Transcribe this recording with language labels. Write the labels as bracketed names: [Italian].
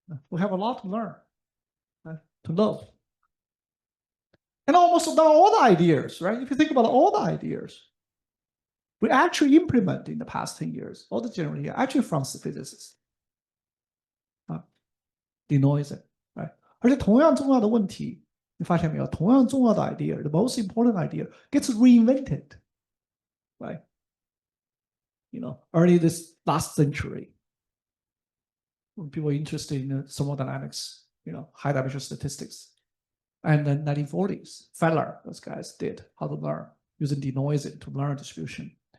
[English] We have a lot to learn, to know. And almost all the ideas, right? If you think about all the ideas, we actually implement in the past 10 years, all the generally actually from physicists. Denoising, right? [Chinese] 而且同样重要的问题，你发现没有？同样重要的 [English] idea, the most important idea gets reinvented, right? Early this last century, when people were interested in thermodynamics, high dimensional statistics. And then 1940s, Feller, those guys did how to learn using denoising to learn distribution.